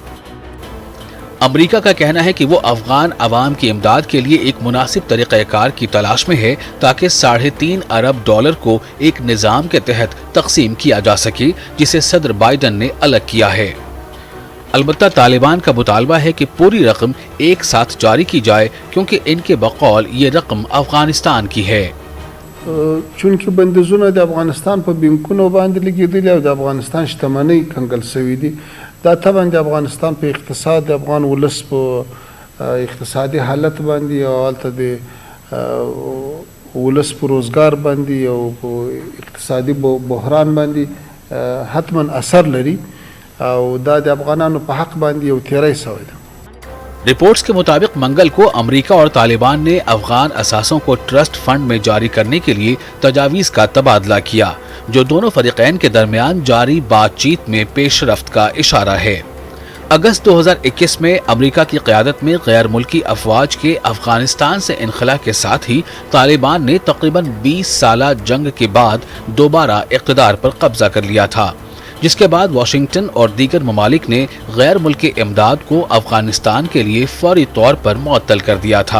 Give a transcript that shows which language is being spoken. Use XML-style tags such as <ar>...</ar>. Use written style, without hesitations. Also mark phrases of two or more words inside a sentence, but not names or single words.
<ur>امریکہ کا کہنا ہے کہ وہ افغان عوام کی امداد کے لیے ایک مناسب طریقہ کار کی تلاش میں ہے تاکہ $3.5 ارب کو ایک نظام کے تحت تقسیم کیا جا سکے جسے صدر بائیڈن نے الگ کیا ہے. البتہ طالبان کا مطالبہ ہے کہ پوری رقم ایک ساتھ جاری کی جائے کیونکہ ان کے بقول یہ رقم افغانستان کی ہے.</ur> <ps>چونکه بندیزونه د افغانستان په بینکونو باندې لګیدلي او د افغانستان شتمنۍ کنګل شوي دي دا طبعا د افغانستان په اقتصاد د افغان ولس په اقتصادي حالت باندې او هلته د ولس په روزګار باندې او په اقتصادي بحران باندې حتما اثر لري او دا د افغانانو په حق باندې یو تیری شوی ده.</ps> <ur>رپورٹس کے مطابق منگل کو امریکہ اور طالبان نے افغان اثاثوں کو</ur> <en>trust fund</en> <ur>میں جاری کرنے کے لیے تجاویز کا تبادلہ کیا، جو دونوں فریقین کے درمیان جاری بات چیت میں پیش رفت کا اشارہ ہے. اگست 2021 میں امریکہ کی قیادت میں غیر ملکی افواج کے افغانستان سے انخلا کے ساتھ ہی طالبان نے تقریباً 20 سالہ جنگ کے بعد دوبارہ اقتدار پر قبضہ کر لیا تھا، جس کے بعد واشنگٹن اور دیگر ممالک نے غیر ملکی امداد کو افغانستان کے لیے فوری طور پر معطل کر دیا تھا.</ur>